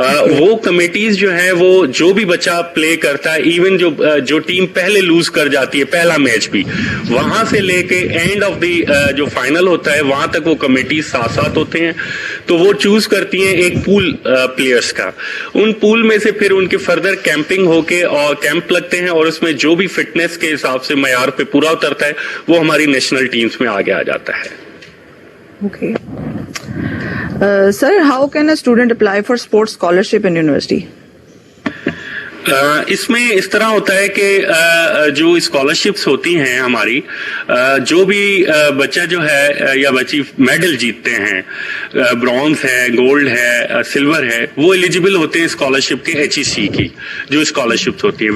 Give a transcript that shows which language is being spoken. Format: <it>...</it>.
<ur>وہ کمیٹیز جو ہیں وہ جو بھی بچہ پلے کرتا ہے, ایون جو ٹیم پہلے لوز کر جاتی ہے پہلا میچ بھی, وہاں سے لے کے اینڈ آف دی جو فائنل ہوتا ہے وہاں تک وہ کمیٹیز ساتھ ساتھ ہوتے ہیں. تو وہ چوز کرتی ہیں ایک پول پلیئرز کا. ان پول میں سے پھر ان کے فردر کیمپنگ ہو کے اور کیمپ لگتے ہیں, اور اس میں جو بھی فٹنس کے حساب سے معیار پہ پورا اترتا ہے وہ ہماری نیشنل ٹیمز میں آگے آ جاتا ہے.</ur> <en>Okay. Sir, how can a student apply for sports scholarship in university?</en> <ur>اس میں اس طرح ہوتا ہے کہ جو اسکالرشپس ہوتی ہیں ہماری, جو بھی بچہ جو ہے یا بچی میڈل جیتتے ہیں, برونز ہے, گولڈ ہے, سلور ہے, وہ ایلیجیبل ہوتے ہیں اسکالرشپ کے HEC کی جو اسکالرشپس ہوتی ہیں.</ur>